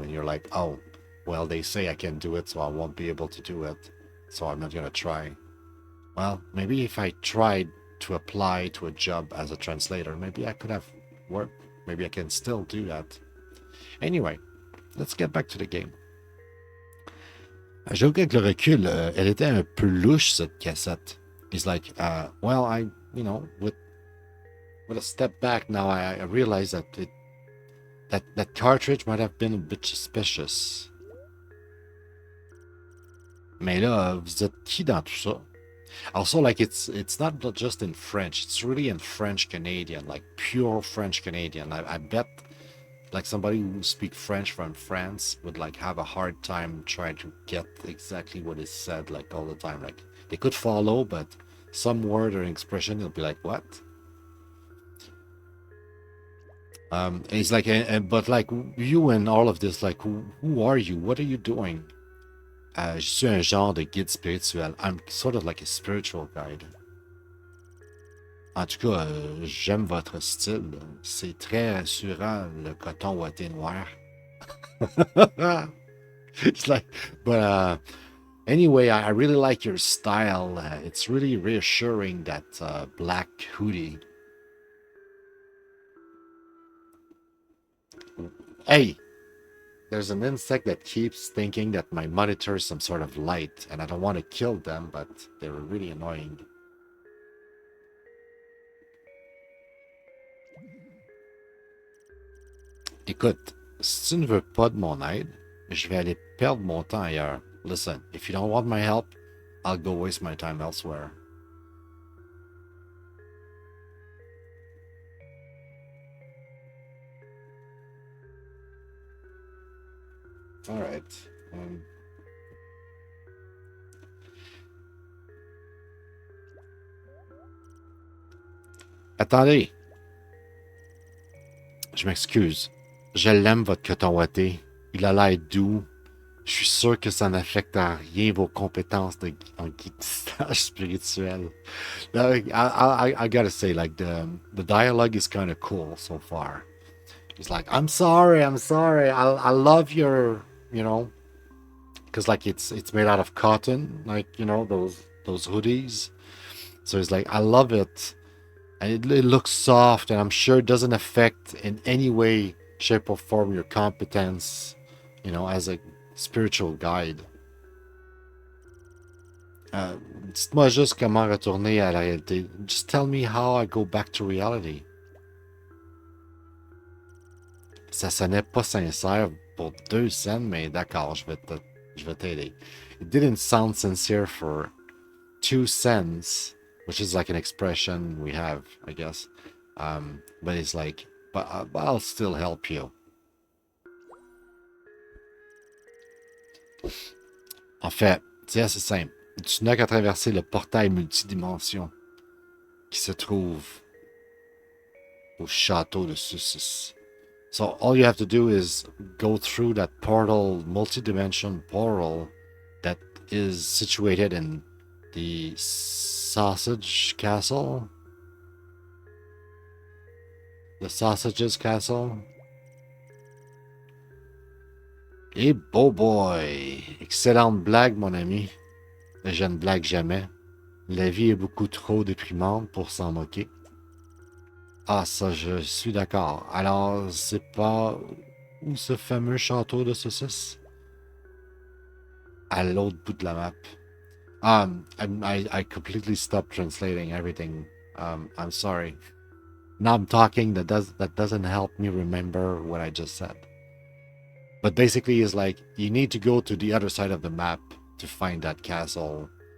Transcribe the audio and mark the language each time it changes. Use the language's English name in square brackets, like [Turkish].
[English] And you're like, oh, well, they say I can do it, so I won't be able to do it. So I'm not going to try. Well, maybe if I tried to apply to a job as a translator, maybe I could have worked. Maybe I can still do that. Anyway, let's get back to the game. [French] J'avoue qu'avec le recul, elle était un peu louche, cette cassette. [English] It's like, well, with a step back now, I realize that that cartridge might have been a bit suspicious. [French] Mais là, vous êtes qui dans tout ça? [English] Also, like, it's not just in French. It's really in French Canadian, like pure French Canadian. I bet like somebody who speaks French from France would like have a hard time trying to get exactly what is said like all the time. Like they could follow, but some word or expression, you'll be like, what? It's like, but like you and all of this, like, who are you? What are you doing? [French] Je suis un genre de guide spirituel. [English] I'm sort of like a spiritual guide. [French] En tout cas, j'aime votre style. C'est très rassurant, le coton ouaté noir. [English] It's like, but anyway, I really like your style. It's really reassuring, that black hoodie. Hey! There's an insect that keeps thinking that my monitor is some sort of light, and I don't want to kill them, but they're really annoying. [French] Écoute, si tu ne veux pas de mon aide, je vais aller perdre mon temps ailleurs. [English] Listen, if you don't want my help, I'll go waste my time elsewhere. All right. [French] Attendez, je m'excuse. Je l'aime, votre coton ouaté. Il a l'air doux. Je suis sûr que ça n'affecte en rien vos compétences en guidage spirituel. [English] I gotta say, like, the dialogue is kind of cool so far. He's like, I'm sorry. I love your, you know, because like it's made out of cotton, like, you know, those hoodies. So he's like, I love it. And it looks soft, and I'm sure it doesn't affect in any way, shape, or form your competence, you know, as a spiritual guide. [French] Dites-moi juste comment retourner à la réalité. [English] Just tell me how I go back to reality. [French] Ça sonnait pas sincère pour 2 scènes, mais d'accord, je vais t'aider. [English] It didn't sound sincere for 2 cents, which is like an expression we have, I guess. But it's like, but I'll still help you. [French] En fait, c'est assez simple. Tu n'as qu'à traverser le portail multidimension qui se trouve au château de Sussus. [English] So all you have to do is go through that portal, multi-dimension portal that is situated in the Sausage Castle. The Sausages Castle. [French] Et beau boy! Excellente blague, mon ami. Je ne blague jamais. La vie est beaucoup trop déprimante pour s'en moquer. Ah, ça, je suis d'accord. Alors, c'est pas où ce fameux château de saucisses? À l'autre bout de la map. [English] I completely stopped translating everything. I'm sorry. Now I'm talking. That doesn't help me remember what I just said. But basically, it's like you need to go to the other side of the map to find that castle.